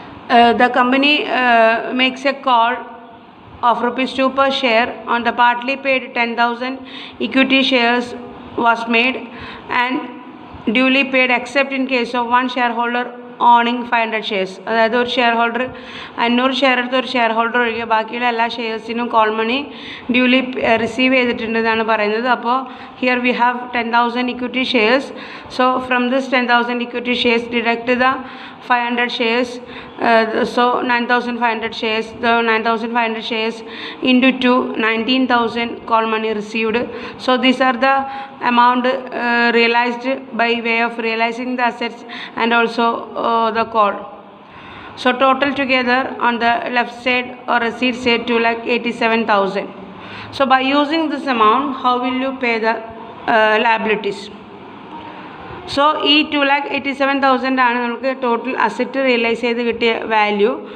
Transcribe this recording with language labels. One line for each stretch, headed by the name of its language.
English: the company makes a call of rupees 2 per share on the partly paid 10,000 equity shares was made and duly paid except in case of one shareholder owning 500 shares.
Malayalam: അതായത് ഒരു share holder 500 share എടുത്ത ഒരു share holder ഒഴികെ ബാക്കിയുള്ള എല്ലാ ഷെയർസിനും call money duly receive ചെയ്തിട്ടുണ്ടെന്നാണ് പറയുന്നത്.
English: അപ്പോൾ here we have 10,000 equity shares. So from this 10,000 equity shares deduct the 500 shares, so 9,500 shares, the 9,500 shares into 2, 19,000 call money received. So these are the amount realized by way of realizing the assets and also the call. So total together on the left side or receipt side 2,87,000. So by using this amount, how will you pay the liabilities?
Malayalam: So ഈ 2,87,000 ആണ് നമുക്ക് total asset realise ചെയ്ത് കിട്ടിയ value.